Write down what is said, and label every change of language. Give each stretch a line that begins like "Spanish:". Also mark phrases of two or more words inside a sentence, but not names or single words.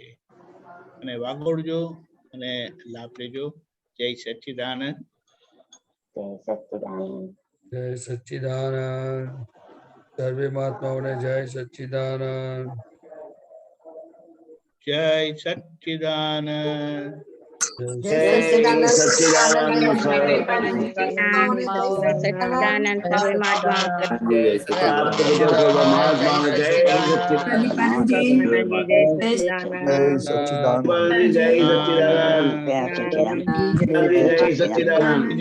Gujarati: અને વાગોડજો અને લાભ લેજો. જય સચ્ચિદાનંદ. જય સચ્ચિદાનંદ. જય સચ્ચિદાનંદ. સર્વે મહાત્માઓને જય સચ્ચિદાનંદ. જય સચ્ચિદાનંદ.
Hindi: जय सच्चिदानंद सच्चिदानंद सर्वे महात्मा आपके विजय सर्व महात्मा जय सच्चिदानंद जय सच्चिदानंद जय सच्चिदानंद जय सच्चिदानंद